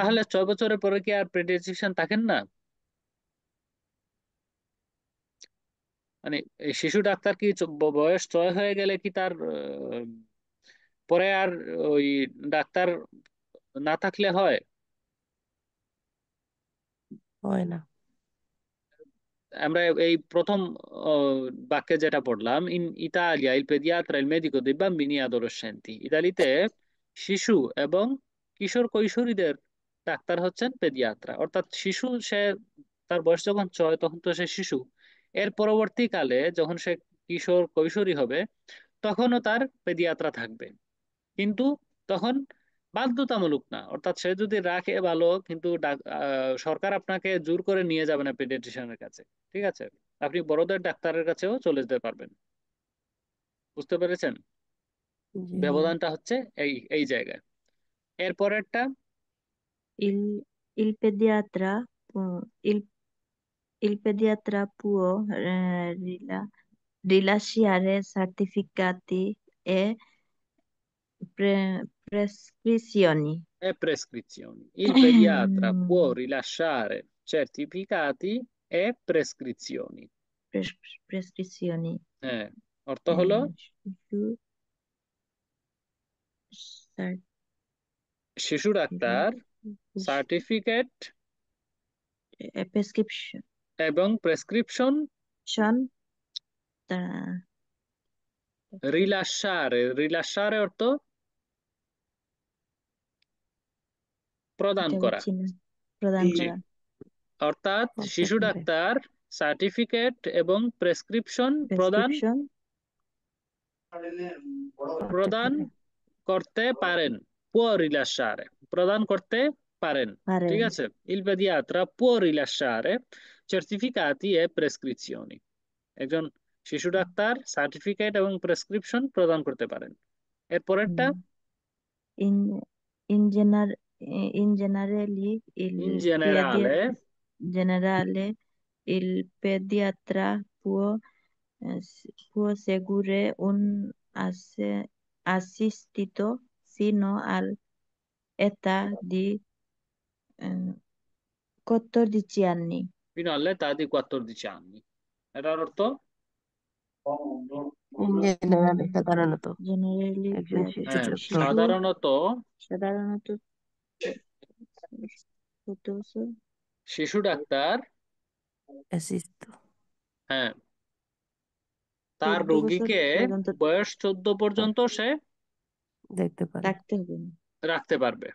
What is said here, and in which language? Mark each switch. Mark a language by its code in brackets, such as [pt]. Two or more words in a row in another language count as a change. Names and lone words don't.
[bn] তাহলে 6 বছরের পরে কি আর পেডিয়াট্রিশিয়ান থাকেন না? মানে এই শিশু ডাক্তার কি বয়স 6 হয়ে গেলে কি তার পরে আর ওই ডাক্তার না থাকলে হয়? হয় না। আমরা এই প্রথম বাক্যে যেটা পড়লাম, [it] in Italia il pediatra il medico দei bambini e adolescenti, [bn] ইতালিতে শিশু এবং কিশোর কৈশোরীদের ডাক্তার হচ্ছেন পেডিয়াত্রা, অর্থাৎ শিশু সে, তার বয়স যখন 6 তখন তো সে শিশু, এর পরবর্তীকালে যখন সে কিশোর কৈশোরী হবে তখনও তার পেডিয়াত্রা থাকবে, কিন্তু তখন বাধ্যতামূলক না, অর্থাৎ সে যদি রাখে ভালো, কিন্তু সরকার আপনাকে জোর করে নিয়ে যাবে না পেডিয়াট্রিশিয়ানের কাছে, ঠিক আছে? আপনি বড়দের ডাক্তারের কাছেও চলে যেতে পারবেন, বুঝতে পেরেছেন? জি, ব্যবধানটা হচ্ছে এই এই জায়গায়। এর পরেরটা [it] Il, il pediatra, il, il pediatra può rilasciare certificati e prescrizioni. è prescrizioni. Il pediatra può rilasciare certificati e prescrizioni. Prescrizioni. [bn] অর্থ হলো শিশু ডাক্তার সার্টিফিকেট prescription এবং প্রেসক্রিপশন রিলাসারে অর্থ প্রদান করা। প্রদান জি, করা। অর্থাৎ শিশু ডাক্তার সার্টিফিকেট এবং প্রেসক্রিপশন প্রদান করতে পারেন। [it] può rilasciare [bn] প্রদান করতে পারেন। ঠিক আছে, [it] il pediatra può rilasciare certificati e prescrizioni। [bn] একজন শিশু ডাক্তার সার্টিফিকেট এবং প্রেসক্রিপশন প্রদান করতে পারেন। এর পরেরটা [it] in generale il pediatra può seguire un assistito fino all'età di 14 anni. Fino all'età di 14 anni। এটার অর্থ [bn] জেনারেলি সাধারণত Generally, একজন শিশু সাধারণত শিশু ডাক্তার হ্যাঁ তার রোগীকে বয়স 14 পর্যন্ত সে রাখতে পারবে।